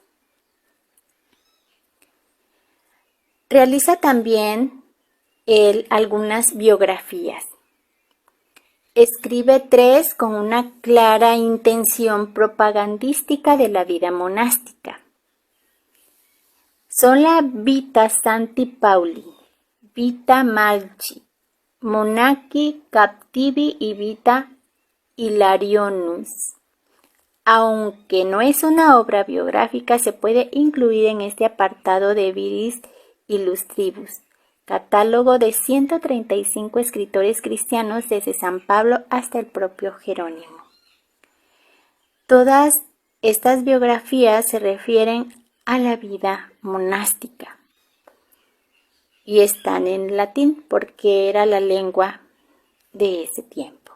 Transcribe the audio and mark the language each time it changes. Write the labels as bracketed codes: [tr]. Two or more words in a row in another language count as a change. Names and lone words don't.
[es] Realiza también él algunas biografías. Escribe 3 con una clara intención propagandística de la vida monástica. Son la Vita Sancti Pauli, Vita Malchi, Monachi Captivi y Vita Hilarionus. Aunque no es una obra biográfica, se puede incluir en este apartado de Viris Illustribus, catálogo de 135 escritores cristianos desde San Pablo hasta el propio Jerónimo. Todas estas biografías se refieren a la vida monástica y están en latín porque era la lengua de ese tiempo.